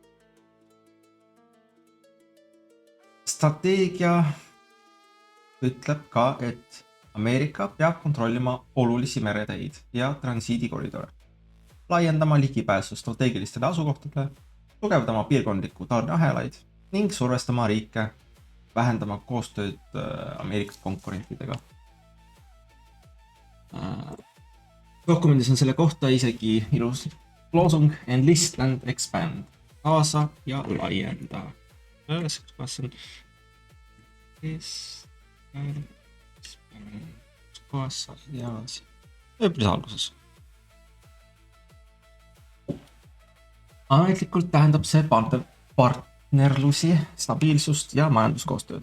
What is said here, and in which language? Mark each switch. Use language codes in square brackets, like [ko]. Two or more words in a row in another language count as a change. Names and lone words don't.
[et] Strateegia ütleb ka, et Ameerika peab kontrollima olulisi mereteid ja transiidikoridore, laiendama ligipääsu strateegilistele asukohtadele, tugevdama piirkondlikku tarneahelaid ning survestama riike, vähendama koostööd Ameerika konkurentidega. Dokumendis on selle kohta isegi ilus loosung [en] Enlist and expand, [et] kaasa ja laienda. Kas on kaasa ja ööpris alguses. Ametlikult tähendab see partnerlusi, stabiilsust ja majanduskoostööd.